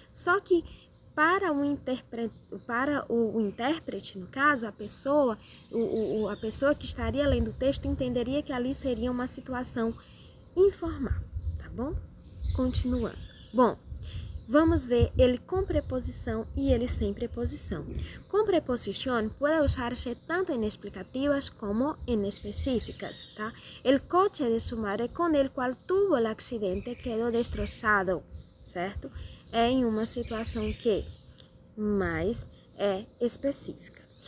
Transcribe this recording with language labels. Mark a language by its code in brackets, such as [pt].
[pt] Só que para o intérprete, no caso, a pessoa que estaria lendo o texto entenderia que ali seria uma situação informal, tá bom? Continuando. Bom, vamos ver ele com preposição e ele sem preposição. Com preposição pode usar-se tanto em explicativas como em específicas, tá? [es] El coche de su madre con el cual tuvo el accidente quedó destrozado, certo? [pt] É em uma situação que mais é específica.